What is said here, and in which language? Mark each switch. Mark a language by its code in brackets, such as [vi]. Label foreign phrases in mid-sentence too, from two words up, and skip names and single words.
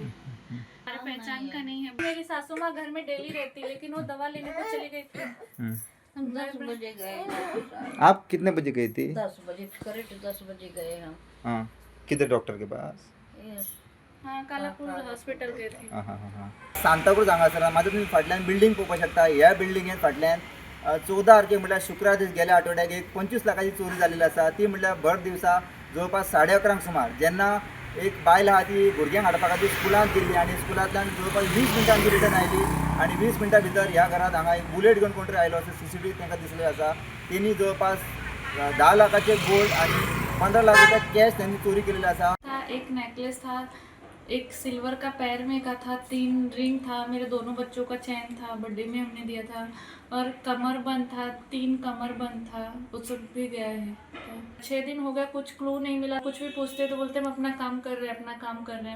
[hi] हमारे पहचान का नहीं है। मेरी सासू माँ घर में डेली रहती, लेकिन वो दवा लेने को चली गई थी। 10 बजे गए। आप कितने बजे गई थी? 10 बजे, करेक्ट 10 बजे गए हम। हाँ, किधर डॉक्टर के पास? यस। हाँ, कालापूर हॉस्पिटल गए थे। [kok] सांताक्रूज हांगासर माझं तुम्ही फाटल्यान बिल्डींग पळोवपाक शकता. ह्या बिल्डिंगेन फाटल्यान 14 तारखेक म्हटल्यार शुक्रार दीस गेल्या आठवड्याक एक 25 लाखाची चोरी जाल्ली आसा. ती म्हटल्यार भर दिवसा जवळपास 11:30 सुमार, जेन्ना एक बायल आहा ती भुरग्यांक हाडपा खातीर स्कुलांत गेल्ली आनी स्कुलांतल्यान जवळपास 20 मिनटांनी रिटर्न आयली आनी 20 मिनटां भितर ह्या घरांत हांगा एक बुलेट घेवन कोण तरी आयलो असो CCTV तांकां दिसलें आसा. तेणी जवळपास 10 लाखाचे गोल्ड आणि 15 लाख रुपये कॅश त्यांनी चोरी केलेली आसा. [hi] एक नेकलेस था, एक सिल्वर का पैर में का था, 3 रिंग था, मेरे दोनों बच्चों का चैन था, बर्थडे में हमने दिया था, और कमर बंद था, 3 कमर बंद था, वो सब भी गया है। 6 दिन हो गया, कुछ क्लू नहीं मिला। कुछ भी पूछते तो बोलते हम अपना काम कर रहे हैं, अपना काम कर रहे हैं।